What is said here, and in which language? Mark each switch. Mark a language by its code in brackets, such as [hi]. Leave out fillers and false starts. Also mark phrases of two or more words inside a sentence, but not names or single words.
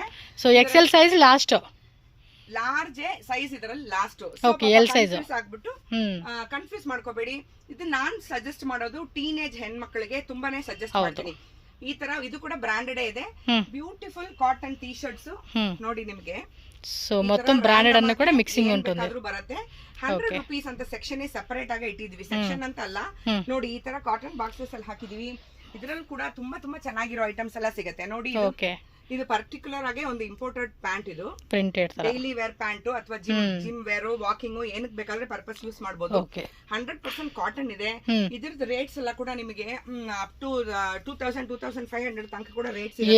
[en] so XL size last large size ಇದರಲ್ಲಿ ಲಾಸ್ಟ್ L size [kn] ಆಗ್ಬಿಟ್ಟು ಕನ್ಫ್ಯೂಸ್ ಮಾಡ್ಕೋಬೇಡಿ ಇದು ನಾನ್ ಸಜೆಸ್ಟ್ ಮಾಡೋದು ಟೀನೇಜ್ ಹೆಣ್ಮಕ್ಳಿಗೆ ತುಂಬಾನೇ ಸಜೆಸ್ಟ್ ಮಾಡ್ತೀನಿ ಈ ತರ ಇದು ಕೂಡ ಬ್ರಾಂಡೆಡ್ ಇದೆ [en] beautiful cotton t-shirts [kn] ನೋಡಿ ನಿಮ್ಗೆ [te] సో మొత్తం బ్రాండెడ్ అన్న కూడా మిక్సింగ్ ఉంటుంది [kn] ಬರುತ್ತೆ 100 ರುಪೀಸ್ ಅಂತ ಸೆಕ್ಷನ್ ಸೆಪರೇಟ್ ಆಗಿ ಇಟ್ಟಿದ್ವಿ ಸೆಕ್ಷನ್ ಅಂತ ಅಲ್ಲ ನೋಡಿ ಈ ತರ [en] cotton boxes [kn] ಅಲ್ಲಿ ಹಾಕಿದೀವಿ ಇದರಲ್ಲಿ ಕೂಡ ತುಂಬಾ ಚೆನ್ನಾಗಿರೋ ಐಟಮ್ಸ್ ಎಲ್ಲ ಸಿಗುತ್ತೆ ನೋಡಿ ಇದು ಪರ್ಟಿಕ್ಯುಲರ್ ಆಗಿ ಒಂದು [en] imported pant [kn] ಇದು ಪ್ರಿಂಟೆಡ್ [en] daily wear pant [kn] ಅಥವಾ [en] gym wear walking [kn] ಏನಕ್ಕೆ ಬೇಕಾದ್ರೆ [en] purpose use [kn] ಮಾಡಬಹುದು 100% ಕಾಟನ್ ಇದೆ ಇದ್ರದ್ದು ರೇಟ್ಸ್ ಎಲ್ಲ ಕೂಡ ನಿಮಗೆ [en] up to [kn] 2500 ತನಕ ಕೂಡ ರೇಟ್ಸ್ ಇದೆ